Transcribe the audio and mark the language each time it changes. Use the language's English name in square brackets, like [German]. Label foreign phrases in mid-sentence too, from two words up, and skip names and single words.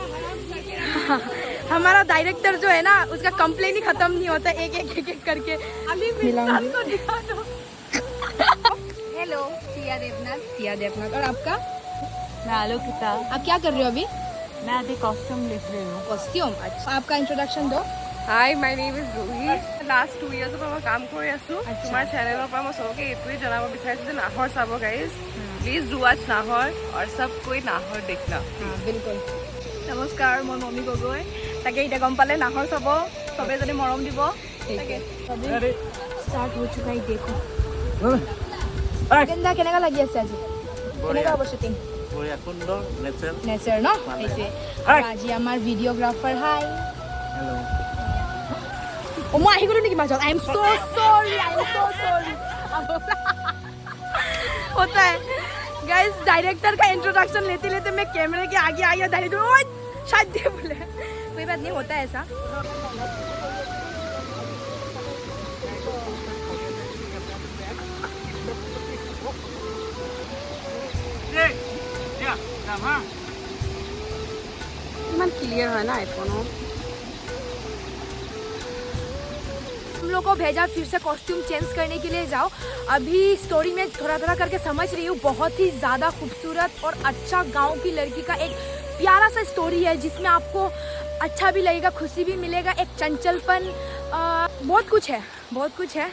[Hindi] हमारा डायरेक्टर जो है ना, उसका कंप्लेन ही खत्म नहीं होता, एक एक करके मिलाऊंगी। हेलो, सिया देवनाथ। और आपका? मैं आलोकिता। आप क्या कर रहे हो अभी? मैं अभी कॉस्ट्यूम लिख रही हूँ। कॉस्ट्यूम, अच्छा। आपका इंट्रोडक्शन दो। [Assamese] হাই, [English] my name is [Assamese] ৰুহি। লাষ্ট 2 ইয়াৰ্ছৰ পৰা মই কাম কৰি আছোঁ। তোমাৰ চেনেলৰ পৰা মই চবকে এইটোৱে জনাব বিচাৰিছোঁ যে নাহৰ চাব গাইজ, [English] please do watch Nahor, [Assamese] আৰু [Hindi] सब कोई नाहर देखना। बिल्कुल। [Assamese] নমস্কাৰ, মই মমি গগৈ। তাকে এতিয়া গম পালে নাহৰ চাব, চবে যদি মৰম দিব। তাকে [Hindi] स्टार्ट हो चुका है, देखो [Assamese] কেনেকা কেনেকা লাগি আছে আজি, কেনেকা হ'ব শুটিং? বঢ়িয়া, সুন্দৰ নেচাৰ ন, এইটোৱে। আৰু আজি আমাৰ ভিডিঅ'গ্ৰাফাৰ, হাই। হেল্ল'। মই আহি গ'লো মাজত। [English] I am so sorry, [Hindi] होता है गाइस, डायरेक्टर का इंट्रोडक्शन लेते लेते मैं कैमरे के आगे आई और डायरेक्टर शायद दे बोले, कोई बात नहीं, होता है ऐसा। [Assamese] ইমান ক্লিয়াৰ হয় না আইফোনো। [Hindi] हम लोग को भेजा फिर से कॉस्ट्यूम चेंज करने के लिए, जाओ। अभी स्टोरी में थोड़ा थोड़ा करके समझ रही हूँ। बहुत ही ज़्यादा खूबसूरत और अच्छा गांव की लड़की का एक प्यारा सा स्टोरी है, जिसमें आपको अच्छा भी लगेगा, खुशी भी मिलेगा, एक चंचलपन, बहुत कुछ है।